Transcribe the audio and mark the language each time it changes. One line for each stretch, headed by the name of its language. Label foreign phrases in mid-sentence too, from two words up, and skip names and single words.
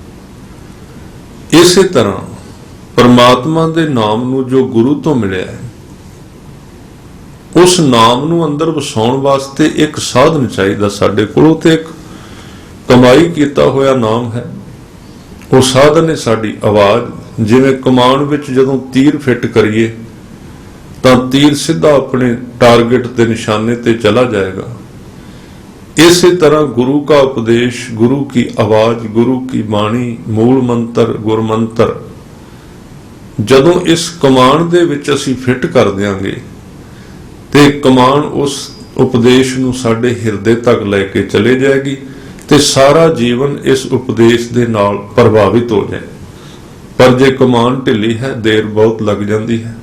Punjabi: ਇਸੇ ਤਰ੍ਹਾਂ ਪਰਮਾਤਮਾ ਦੇ ਨਾਮ ਨੂੰ ਜੋ ਗੁਰੂ ਤੋਂ ਮਿਲਿਆ ਹੈ, ਉਸ ਨਾਮ ਨੂੰ ਅੰਦਰ ਵਸਾਉਣ ਵਾਸਤੇ ਇੱਕ ਸਾਧਨ ਚਾਹੀਦਾ ਸਾਡੇ ਕੋਲ, ਤੇ ਇੱਕ ਕਮਾਈ ਕੀਤਾ ਹੋਇਆ ਨਾਮ ਹੈ। ਉਹ ਸਾਧਨ ਹੈ ਸਾਡੀ ਆਵਾਜ਼। ਜਿਵੇਂ ਕਮਾਨ ਵਿੱਚ ਜਦੋਂ ਤੀਰ ਫਿੱਟ ਕਰੀਏ ਤਾਂ ਤੀਰ ਸਿੱਧਾ ਆਪਣੇ ਟਾਰਗੇਟ ਤੇ ਨਿਸ਼ਾਨੇ ਤੇ ਚਲਾ ਜਾਏਗਾ। ਇਸੇ ਤਰ੍ਹਾਂ ਗੁਰੂ
Hindi: का उपदेश, गुरु की आवाज, गुरु की बाणी, मूल मंत्र, गुरमंत्र
Punjabi: ਜਦੋਂ ਇਸ ਕਮਾਨ ਦੇ ਵਿੱਚ ਅਸੀਂ ਫਿੱਟ ਕਰ ਦਿਆਂਗੇ ਤੇ ਕਮਾਨ ਉਸ ਉਪਦੇਸ਼ ਨੂੰ ਸਾਡੇ ਹਿਰਦੇ ਤੱਕ ਲੈ ਕੇ ਚਲੇ ਜਾਏਗੀ ਤੇ ਸਾਰਾ ਜੀਵਨ ਇਸ ਉਪਦੇਸ਼ ਦੇ ਨਾਲ ਪ੍ਰਭਾਵਿਤ ਹੋ ਜਾਏ। ਪਰ ਜੇ ਕਮਾਨ ਢਿੱਲੀ ਹੈ, ਦੇਰ ਬਹੁਤ ਲੱਗ ਜਾਂਦੀ ਹੈ।